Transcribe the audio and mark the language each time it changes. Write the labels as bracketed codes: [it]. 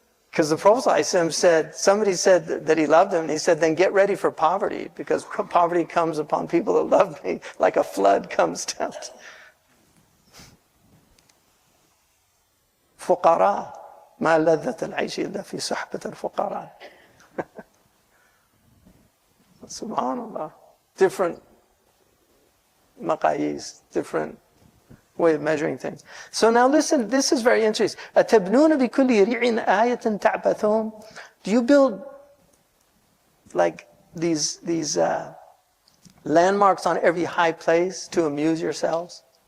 [en] Because the Prophet ﷺ said, somebody said that he loved him, and he said, then get ready for poverty, because poverty comes upon people that love me like a flood comes down. [ar] فقراء ما لذة العيش إلا في صحبة الفقراء. [en] Subhanallah. Different maqayis, different way of measuring things. So now listen, this is very interesting. [ar] أَتَبْنُونَ بِكُلِّ رِعٍ آيَةٍ تَعْبَثُونَ. [en] Do you build like these landmarks on every high place to amuse yourselves?